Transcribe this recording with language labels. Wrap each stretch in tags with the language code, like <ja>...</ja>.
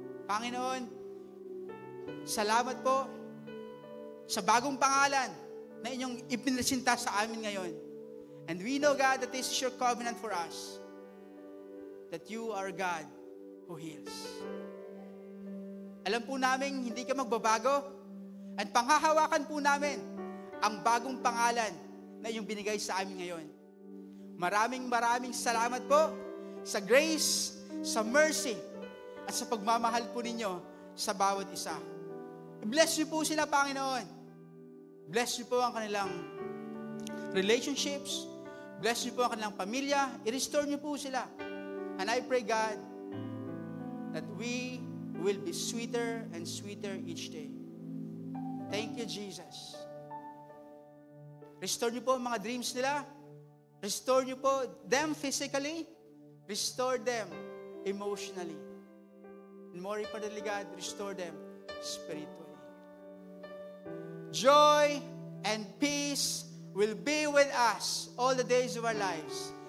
<tl>Panginoon, salamat po sa bagong pangalan na inyong ipinresinta sa amin ngayon.</tl> <en>And we know, God, that this is your covenant for us, that you are God who heals.</en> <tl>Alam po namin, hindi ka magbabago, at panghahawakan po namin ang bagong pangalan na iyong binigay sa amin ngayon. Maraming salamat po sa grace, sa mercy, at sa pagmamahal po ninyo sa bawat isa. I-bless niyo po sila, Panginoon. Bless niyo po ang kanilang relationships. Bless niyo po ang kanilang pamilya. I-restore niyo po sila.</tl> <en>And I pray, God, that we will be sweeter and sweeter each day. Thank you, Jesus.</en> <tl>Restore niyo po ang mga dreams nila.</tl> <en>Restore</en> <tl>niyo po</tl> <en>them physically. Restore them emotionally. And more importantly, God, restore them spiritually. Joy and peace will be with us all the days of our lives.</en>